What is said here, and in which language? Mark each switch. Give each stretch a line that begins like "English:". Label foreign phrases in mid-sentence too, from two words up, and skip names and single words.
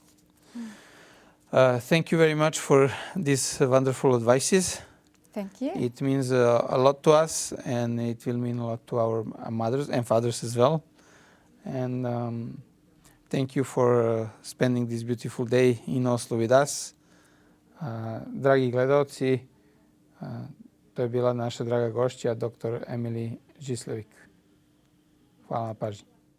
English: Thank you very much for these wonderful advices. Thank you. It means a lot to us, and it will mean a lot to our mothers and fathers as well. And thank you for spending this beautiful day in Oslo with us.
Croatian: Dragi gledalci, to je bila naša draga gošća, dr. Emmalee Gisslevik. Hvala na pažnji.